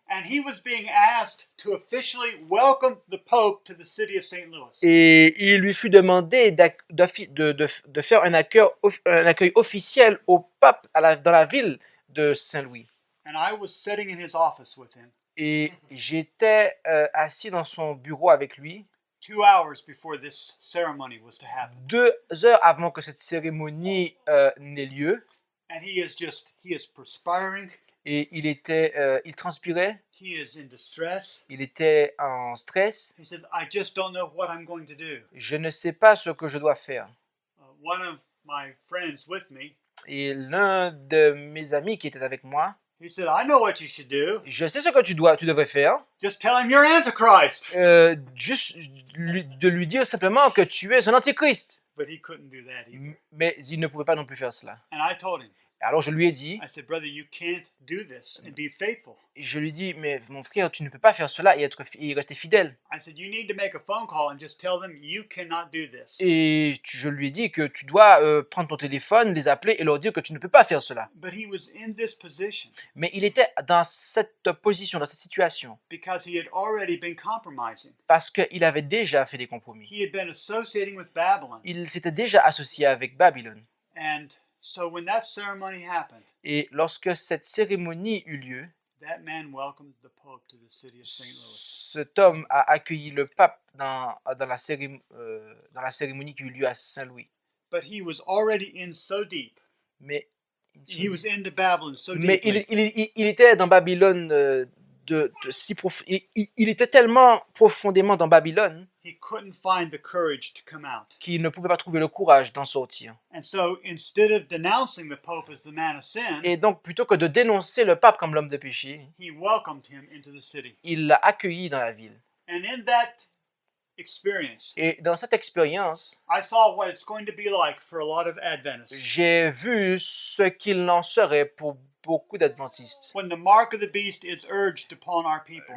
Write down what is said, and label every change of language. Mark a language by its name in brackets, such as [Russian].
[English] And he was being asked to officially welcome the Pope to the city of St. Louis. [French] Et il lui fut demandé de faire un accueil officiel au pape dans la ville de Saint-Louis. [English] And I was sitting in his office with him [French] Et j'étais assis dans son bureau avec lui [English] 2 hours before this ceremony was to happen. [French] 2 heures avant que cette cérémonie n'ait lieu. [English] And he is perspiring. [French] Et il transpirait, [English] He is in distress. [French] il était en stress. [English] He says, I just don't know what I'm going to do. [French] Je ne sais pas ce que je dois faire. [English] One of my friends with me, [French] Et l'un de mes amis qui était avec moi, [English] he said, I know what you should do. [French] je sais ce que tu devrais faire. [English] Just tell him you're Antichrist. [French] Juste de lui dire simplement que tu es un antichrist. [English] But he couldn't do that either. [French] Mais il ne pouvait pas non plus faire cela. [English] And I told him, [French] Alors je lui ai dit, [English] I said, brother, you can't do this and be faithful. [French] je lui dis, mais mon frère, tu ne peux pas faire cela et et rester fidèle. [English] I said, you need to make a phone call and just tell them you cannot do this. [French] Et je lui ai dit que tu dois prendre ton téléphone, les appeler et leur dire que tu ne peux pas faire cela. [English] But he was in this position [French] Mais il était dans cette position, dans cette situation, [English] because he had already been compromising. [French] parce qu'il avait déjà fait des compromis. [English] He had been associating with Babylon. [French] Il s'était déjà associé avec Babylone. [English] And so when that ceremony happened, [French] Et lorsque cette cérémonie eut lieu, [English] that man welcomed the Pope to the city of St. Louis. [French] cet homme a accueilli le pape dans la cérémonie qui eut lieu à Saint-Louis. [English] But he was already in so deep. [French] Mais, [English] He was into Babylon so [French] mais [English] deeply. [French] il était dans Babylone il était tellement profondément dans Babylone [English] He couldn't find the courage to come out. [French] qu'il ne pouvait pas trouver le courage d'en sortir. [English] And so instead of denouncing the Pope as the man of sin, [French] Et donc, plutôt que de dénoncer le pape comme l'homme de péché, [English] he welcomed him into the city. [French] il l'a accueilli dans la ville. [English] And in that experience, [French] Et dans cette expérience, [English] I saw what it's going to be like for a lot of Adventists. [French] j'ai vu ce qu'il en serait pour beaucoup d'adventistes. [English] When the mark of the beast is urged upon our people,